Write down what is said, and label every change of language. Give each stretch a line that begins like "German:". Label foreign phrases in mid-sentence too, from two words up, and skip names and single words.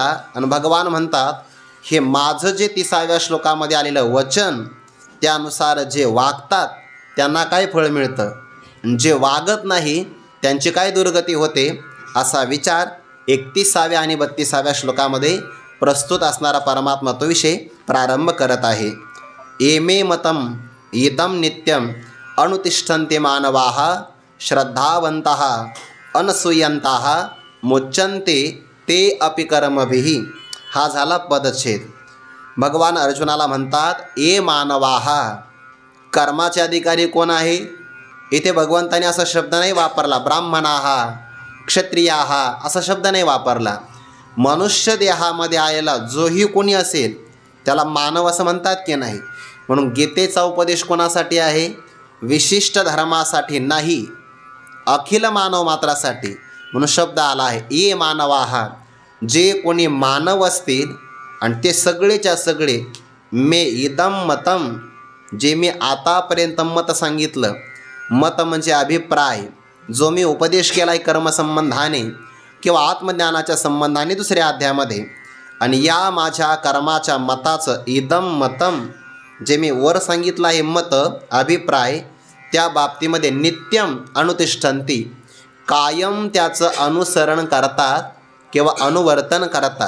Marathi: आणि भगवान म्हणतात हे माझं जे 30व्या श्लोकामध्ये आलेलं वचन त्यानुसार जे वागतात त्यांना काय फळ मिळतं, जे वागत नाही त्यांची काय दुर्गती होते, असा विचार 31व्या आणि 32व्या श्लोकामध्ये प्रस्तुत असणारा परमात्मा तो विषय प्रारंभ करत आहे.
Sanskrit: एमे मतम इदम नित्यम अनुतिष्ठन्ते मानवाः श्रद्धावन्तः अनसूयन्तः मुच्यन्ते ते अपि कर्मभिः.
Marathi: हा झाला पदच्छेद. भगवान अर्जुनाला म्हणतात
Sanskrit: ए मानवाः.
Marathi: कर्माचे अधिकारी कोण आहे? इथे भगवंताने असा शब्द नाही वापरला.
Sanskrit: ब्राह्मणाः क्षत्रियाः
Marathi: असा शब्द नाही वापरला. मनुष्य देहामध्ये आलेला जोही कोणी असेल त्याला मानव असं म्हणतात की नाही. म्हणून गीतेचा उपदेश कोणासाठी आहे? विशिष्ट धर्मासाठी नाही, अखिल मानव मात्रासाठी. म्हणून शब्द आला आहे
Sanskrit: ये मानवाः.
Marathi: जे कोणी मानव असतील आणि ते सगळेच्या सगळे
Sanskrit: मे इदम मतम,
Marathi: जे मी आतापर्यंत मत सांगितलं, मत म्हणजे अभिप्राय, जो मी उपदेश केला आहे कर्मसंबंधाने किंवा आत्मज्ञानाच्या संबंधाने दुसऱ्या अध्यायामध्ये, आणि या माझ्या कर्माच्या मताचं
Sanskrit: इदम मतम,
Marathi: जे मी वर सांगितलं आहे मत अभिप्राय, त्या बाबतीमध्ये
Sanskrit: नित्यम अनुतिष्ठन्ति,
Marathi: कायम त्याचं अनुसरण करतात किंवा अनुवर्तन करतात.